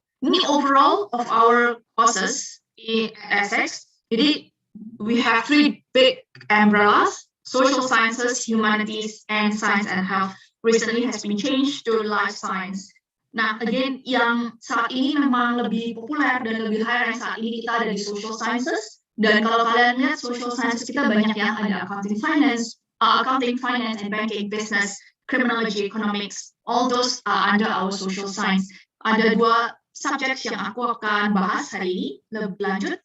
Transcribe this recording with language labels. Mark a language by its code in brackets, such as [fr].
[id] Ini [en] overall of our courses in Essex, jadi we have 3 big umbrellas: social sciences, humanities, and science and health. Recently has been changed to life science. [id] Nah, again, yang saat ini memang lebih populer dan lebih high rank saat ini kita ada di social sciences. Dan kalau kalian lihat social sciences kita banyak yang ada accounting, finance, and banking, business, criminology, economics. [en] All those are under our social science. [id] Ada 2 subjek yang aku akan bahas hari ini lebih lanjut.